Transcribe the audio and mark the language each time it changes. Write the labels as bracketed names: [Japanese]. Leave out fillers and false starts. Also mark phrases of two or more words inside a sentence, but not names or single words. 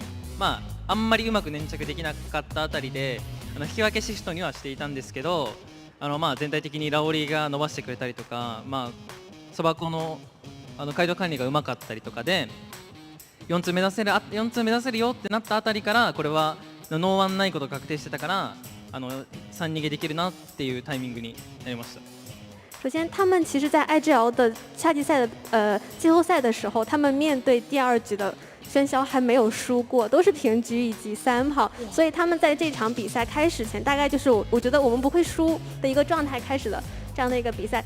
[Japanese] あんまりうまく粘着できなかったあたりで引き分けシフトにはしていたんですけど、 全体的にラオリが伸ばしてくれたりとか、そば粉の街道管理がうまかったりとかで4通目指せるよってなったあたりから、これはノーワンないことが確定してたから3逃げできるなっていうタイミングになりました。 [Chinese] 首先，他们其实，在 IGL 的夏季赛的季后赛的时候，他们面对第2局的喧嚣还没有输过，都是平局以及3跑，所以他们在这场比赛开始前，大概就是我觉得我们不会输的一个状态开始的这样的一个比赛。